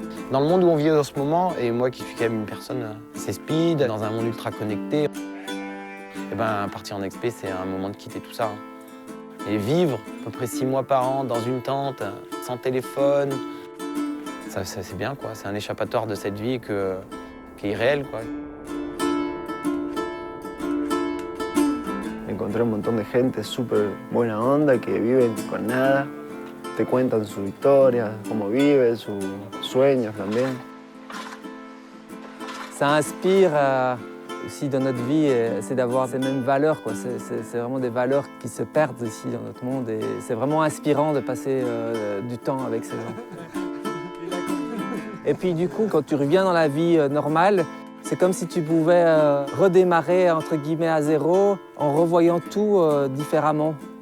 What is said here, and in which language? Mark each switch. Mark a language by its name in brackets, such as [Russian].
[French] Dans le monde où on vit en ce moment, et moi qui suis quand même une personne assez speed, dans un monde ultra connecté, et ben, partir en expé, c'est un moment de quitter tout ça. Et vivre à peu près 6 mois par an dans une tente, sans téléphone, ça c'est bien, quoi. C'est un échappatoire de cette vie qui est irréel, quoi. [Spanish] Encontré un montón de gente súper buena onda que viven con nada, te cuentan su historia, cómo viven, sus sueños también. [French] Ça inspire aussi dans notre vie, c'est d'avoir ces mêmes valeurs, quoi. C'est vraiment des valeurs qui se perdent ici dans notre monde et c'est vraiment inspirant de passer du temps avec ces gens. Et puis du coup, quand tu reviens dans la vie normale, c'est comme si tu pouvais redémarrer entre guillemets à zéro en revoyant tout différemment.